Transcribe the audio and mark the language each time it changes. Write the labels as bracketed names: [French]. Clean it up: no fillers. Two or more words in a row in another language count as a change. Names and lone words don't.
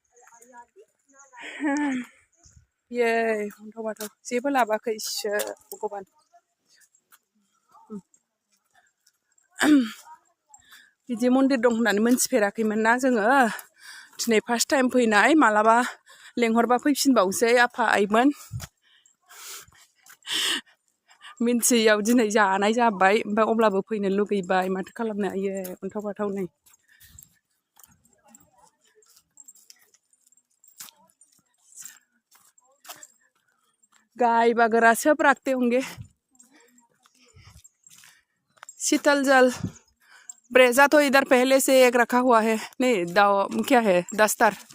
[Bodo] ये अन्थाव बाथाव जेबो लाबोआखै इसोर भगबान बिदि मन्दिर दं होननानै मोनथिफेराखैमोन ना जोङो दिनै [English] first time [Bodo] फैनाय मालाबा लेंहरबा फैफिनबावसै आफा आइमोन मिन्थियैयाव दिनै जानाय जाबाय ओमफ्राय अब्लाबो फैनो लुगैबाय माथो खालामनो हायो अन्थाव बाथाव नै [Hindi] गाय वगैरह सब रखते होंगे शीतल जल ब्रेजा तो इधर पहले से एक रखा हुआ है नहीं दाव क्या है दस्तर